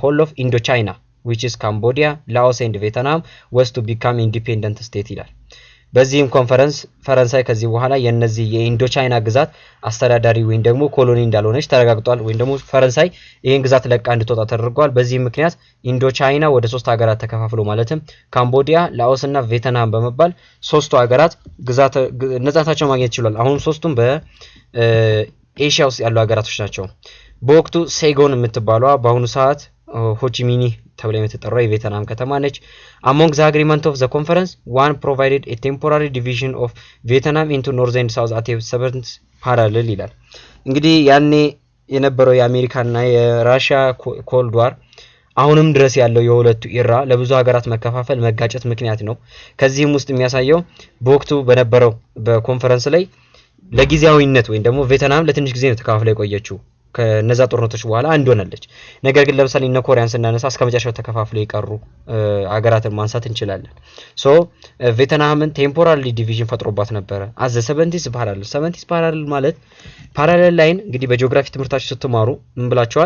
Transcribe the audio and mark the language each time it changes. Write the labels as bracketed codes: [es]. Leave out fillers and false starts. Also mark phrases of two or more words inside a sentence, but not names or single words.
[en] whole of Indochina, which is Cambodia, Laos and Vietnam, was to become independent state [am] ይላል። በዚህም ኮንፈረንስ ፈረንሳይ ከዚህ በኋላ የነዚህ የኢንዶቻይና ግዛት አስተዳዳሪ ወይም ደግሞ ኮሎኒ እንዳልሆነች ተረጋግጧል። ወይም ደግሞ ፈረንሳይ ይሄን ግዛት ለቃ እንድትወጣ ተደርጓል። በዚህ ምክንያት ኢንዶቻይና ወደ 3 ሀገራት ተከፋፍሎ ማለትም ካምቦዲያ፣ ላኦስ እና ቪየትናም በመባል 3ቱ ሀገራት ግዛት ነጻነታቸውን ማግኘት ይችላል። አሁን ሶስቱም በኤሽያ ውስጥ ያሉ ሀገራቶች ናቸው። በወቅቱ ሴጎን የምትባለው በአሁኑ ሰዓት ሆቺሚኒ ተብላ የምትጠራው የቪየትናም ከተማ ነች። [en] among the agreement of the conference one provided a temporary division of Vietnam into north and south at a seventh parallel [am] ይላል። እንግዲህ ያኔ የነበረው የአሜሪካና የራሺያ ኮልድ ዋር አሁንም ድረስ ያለው የሁለቱ ኢራ ለብዙ ሀገራት መከፋፈል መጋጨት ምክንያት ነው። ከዚህም ውስጥ የሚያሳየው በወቅቱ በነበረው በኮንፈረንስ ላይ ለጊዜያዊነት ወይም ደግሞ ቪየትናም ለትንሽ ጊዜ ነው ተከፋፍላ የቆየችው ከነዛ ጦርነቶች በኋላ አንድ ሆነለች። ነገር ግን ለምሳሌ እነ ኮሪያን ስናነሳ እስከመጨረሻው ተከፋፍለው የቀሩ ሀገራትን ማንሳት እንችላለን። ሶ ቪየትናምን [en] temporary division [am] ፈጥሮባት ነበር። [en] at the 70th parallel [am] ማለት [en] parallel line [am] እንግዲህ በጂኦግራፊ ትምህርታችሁ ስትማሩ ምን ብላችኋል?